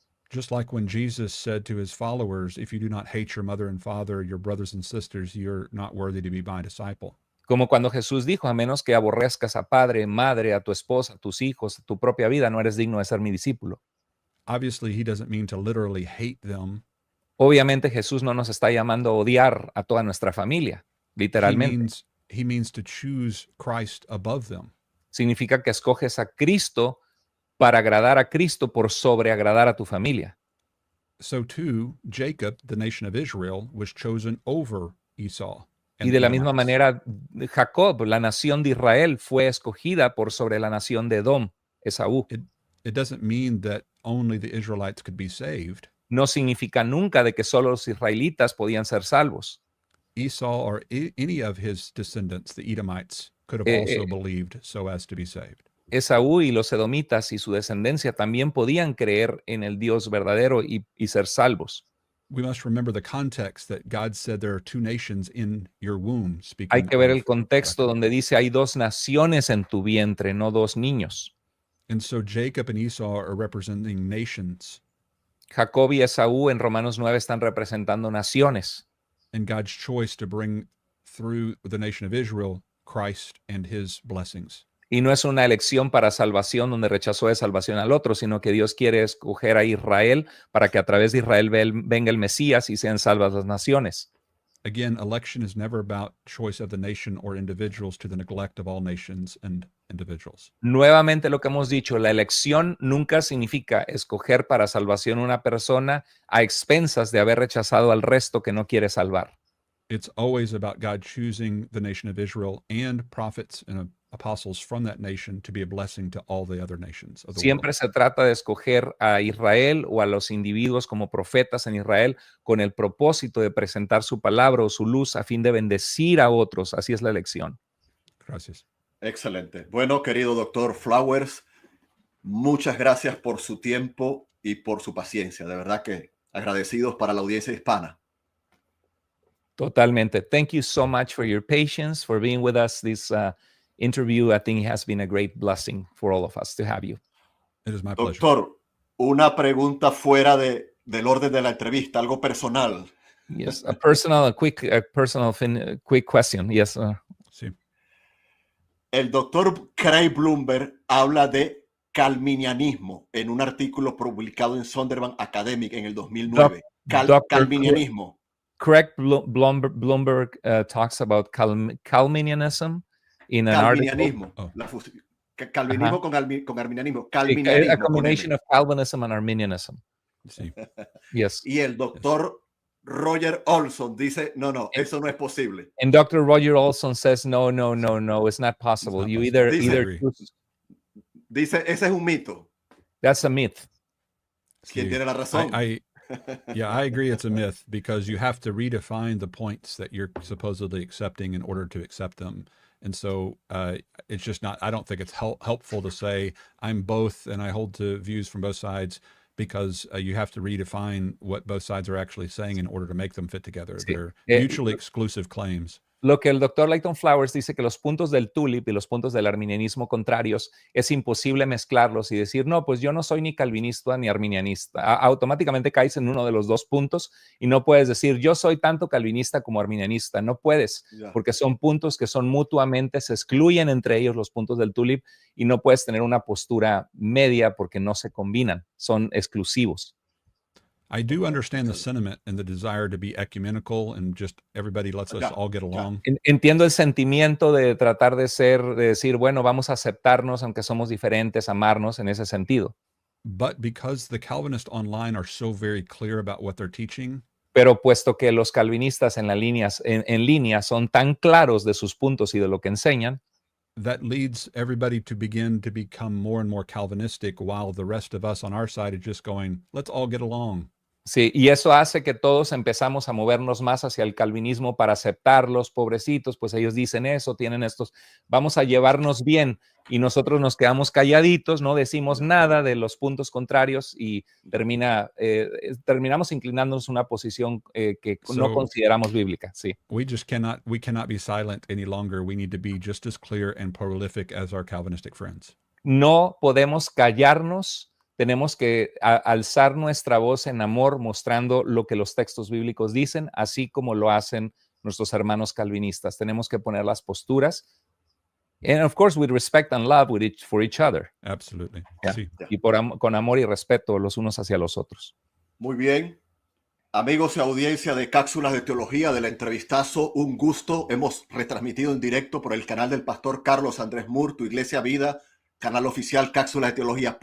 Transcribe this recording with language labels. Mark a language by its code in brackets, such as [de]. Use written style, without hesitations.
[en] Just like when Jesus said to his followers, if you do not hate your mother and father, your brothers and sisters, you're not worthy to be my disciple. [es] Como cuando Jesús dijo, a menos que aborrezcas a padre, madre, a tu esposa, a tus hijos, a tu propia vida, no eres digno de ser mi discípulo. [en] Obviously, he doesn't mean to literally hate them. [es] Obviamente Jesús no nos está llamando a odiar a toda nuestra familia, literalmente. [en] He means to choose Christ above them. [es] Significa que escoges a Cristo para agradar a Cristo por sobre agradar a tu familia. [en] So too, Jacob, the nation of Israel, was chosen over Esau. [es] Y de la misma manera, Jacob, la nación de Israel, fue escogida por sobre la nación de Edom, Esaú. [en] It doesn't mean that only the Israelites could be saved. [es] No significa nunca de que solo los israelitas podían ser salvos. [en] Esau or any of his descendants, the Edomites, could have also believed so as to be saved. [es] Esaú y los edomitas y su descendencia también podían creer en el Dios verdadero y ser salvos. [en] We must remember the context that God said there are two nations in your womb. [es] Hay que ver el contexto donde dice hay dos naciones en tu vientre, no dos niños. [en] And so Jacob and Esau are representing nations. [es] Jacob y Esaú en Romanos 9 están representando naciones. [en] And God's choice to bring through the nation of Israel Christ and his blessings. [es] Y no es una elección para salvación donde rechazó de salvación al otro, sino que Dios quiere escoger a Israel para que a través de Israel venga el Mesías y sean salvas las naciones. [en] Again, election is never about choice of the nation or individuals to the neglect of all nations and individuals. [es] Nuevamente lo que hemos dicho, la elección nunca significa escoger para salvación una persona a expensas de haber rechazado al resto que no quiere salvar. [en] It's always about God choosing the nation of Israel and prophets and apostles from that nation to be a blessing to all the other nations of the [es] Siempre [en] world. [es] se trata de escoger a Israel o a los individuos como profetas en Israel con el propósito de presentar su palabra o su luz a fin de bendecir a otros. Así es la elección. Gracias. Excelente. Bueno, querido doctor Flowers, muchas gracias por su tiempo y por su paciencia. De verdad que agradecidos para la audiencia hispana. Totalmente. [en] Thank you so much for your patience, for being with us this interview. I think it has been a great blessing for all of us to have you. It is my pleasure. [es] Doctor, una pregunta fuera del orden de la entrevista, algo personal. [en] Yes, a quick question. Yes. [es] Sí. El doctor Craig Bloomberg habla de calminianismo en un artículo publicado en Sonderbank Academic en el 2009. Calminianismo. [en] Correct. Bloomberg talks about Calminianism in an [es] Calminianismo. [en] article. [es] Calvinismo con arminianismo. [en] A combination of Calvinism and Arminianism. [es] Sí. [en] Yes. [es] Y el doctor Roger Olson dice, no, eso no es posible. [en] And Dr. Roger Olson says, no, it's not possible. It's not You possible. either [es] Dice, ese es un mito. [en] that's a myth. [es] ¿Quién tiene la razón? [en] Yeah, I agree it's a myth because you have to redefine the points that you're supposedly accepting in order to accept them. And so it's just not, I don't think it's helpful to say I'm both and I hold to views from both sides because you have to redefine what both sides are actually saying in order to make them fit together. [es] Sí. [en] They're mutually exclusive claims. [es] Lo que el doctor Leighton Flowers dice que los puntos del tulip y los puntos del arminianismo contrarios es imposible mezclarlos y decir, no, pues yo no soy ni calvinista ni arminianista. Automáticamente caes en uno de los dos puntos y no puedes decir, yo soy tanto calvinista como arminianista. No puedes, porque son puntos que son mutuamente, se excluyen entre ellos los puntos del tulip y no puedes tener una postura media porque no se combinan, son exclusivos. [en] I do understand the sentiment and the desire to be ecumenical and just everybody lets us all get along. [es] Entiendo el sentimiento de tratar de decir, bueno, vamos a aceptarnos aunque somos diferentes, amarnos en ese sentido. [en] But because the Calvinists online are so very clear about what they're teaching, [es] pero puesto que los calvinistas en línea son tan claros de sus puntos y de lo que enseñan, [en] that leads everybody to begin to become more and more Calvinistic while the rest of us on our side are just going, let's all get along. [es] Sí, y eso hace que todos empezamos a movernos más hacia el calvinismo para aceptarlos, pobrecitos, pues ellos dicen eso, tienen estos, vamos a llevarnos bien y nosotros nos quedamos calladitos, no decimos nada de los puntos contrarios y terminamos inclinándonos a una posición que no consideramos bíblica. Sí. [en] We cannot be silent any longer. We need to be just as clear and prolific as our Calvinistic friends. [es] No podemos callarnos. Tenemos que alzar nuestra voz en amor, mostrando lo que los textos bíblicos dicen, así como lo hacen nuestros hermanos calvinistas. Tenemos que poner las posturas. [en] And of course, with respect and love for each other. Absolutely. Yeah. [es] Sí. Y con amor y respeto los unos hacia los otros. Muy bien. Amigos y audiencia de Cápsulas de Teología, del entrevistazo, un gusto. Hemos retransmitido en directo por el canal del pastor Carlos Andrés Moore, Tu Iglesia Vida, canal oficial Cápsulas de Teología.